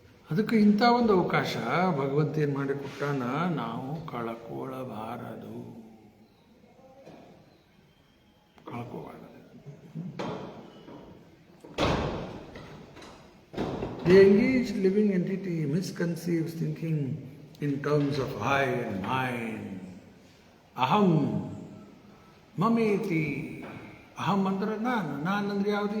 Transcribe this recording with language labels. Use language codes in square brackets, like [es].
[kn] ಅದಕ್ಕೆ ಇಂಥ ಒಂದು ಅವಕಾಶ ಭಗವಂತ ಏನು ಮಾಡಿ ಕೊಟ್ಟಾನ, ನಾವು ಕಳ್ಕೊಳ್ಳಬಾರದು, ಕಳ್ಕೋಬಾರದು. [en] The engaged living entity misconceives thinking in terms of I and mine. [sa] Aham, mameti. [kn] Aham ಅಂದ್ರೆ ನಾನು, ನಾನಂದ್ರೆ ಯಾವುದು?